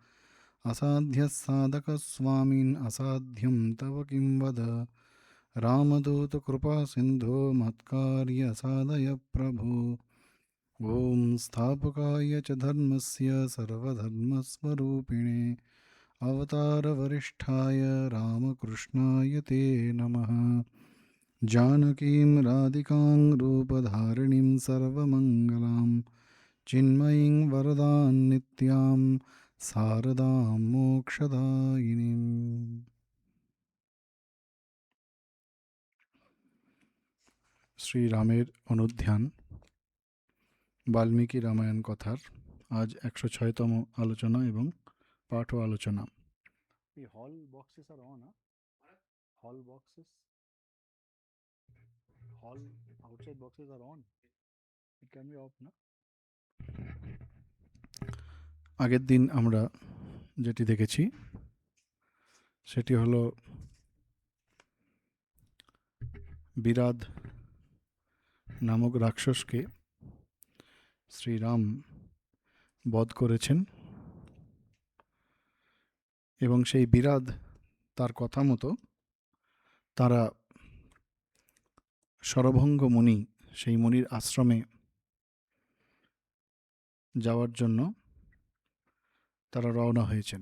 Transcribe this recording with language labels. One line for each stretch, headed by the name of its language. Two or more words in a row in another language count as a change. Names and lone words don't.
Sanskrit: असाध्यस्साधकस्वामिन् असाध्यं तव किं वद रामदूतकृपासिन्धो मत्कार्य साधय प्रभो ॐ स्थापकाय च धर्मस्य सर्वधर्मस्वरूपिणे अवतारवरिष्ठाय रामकृष्णाय ते नमः। जानकीं राधिकां रूपधारिणीं सर्वमङ्गलां चिन्मयीं वरदां नित्यां शारदां मोक्षदायिनीम्।
Bangla: শ্রীরামের অনুধ্যান বাল্মীকি রামায়ণ কথার আজ 106তম আলোচনা এবং পাঠ ও আলোচনা।
English: The hall boxes are on, huh? Hall boxes. Hall outside boxes are on. It can be off, na?
Bangla: আগের দিন আমরা যেটি দেখেছি সেটি হলো বিরাদ নামক রাক্ষসকে শ্রীরাম বধ করেছেন এবং সেই বিরাদ তার কথা মতো তারা শরভঙ্গ মুনি সেই মুনির আশ্রমে যাওয়ার জন্য তারা রওনা হয়েছেন।